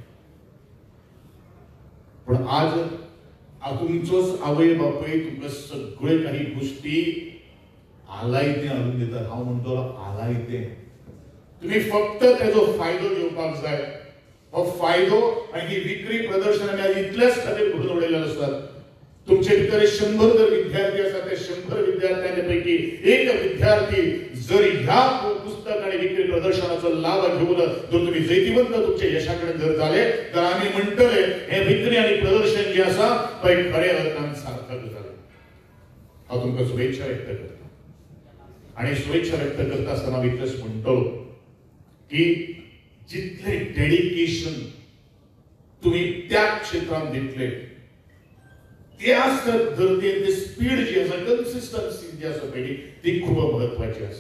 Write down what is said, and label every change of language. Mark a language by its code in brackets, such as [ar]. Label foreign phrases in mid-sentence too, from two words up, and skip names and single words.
[kok] पण आज तुमचोच आवय बापूय तुमकां सगळे काही गोष्टी आलायते हाडून दितात. हांव म्हणटलो आलायते. तुम्ही फक्त तेजो फायदो घेवपाक जाय. हो फायदो आनी ही विक्री प्रदर्शन आमी आज इतल्याच खातीर करून उडयले आसात. तुमचे भितर 100 जर विद्यार्थी आसात ते 100 विद्यार्थ्यांच्या पैकी एक विद्यार्थी जर ह्या पुस्तक आणि विक्री प्रदर्शनाचा लाभ घेऊन जर तुम्ही जैतिवंत तुमच्या यशाकडे जर झाले तर आम्ही म्हणतले हे विक्री आणि प्रदर्शन जे आसा ते खऱ्या अर्थान सार्थक झाले. हांव तुमकां शुभेच्छा व्यक्त करता. आणि शुभेच्छा व्यक्त करता आसतना इतलेंच म्हणटलो की जितले डेडिकेशन तुम्ही त्या क्षेत्रात दितले त्याच धर्तेर ती स्पीड जी आसा कन्सिस्टन्सी जी आसा पळय ती खूब महत्वाची आसा.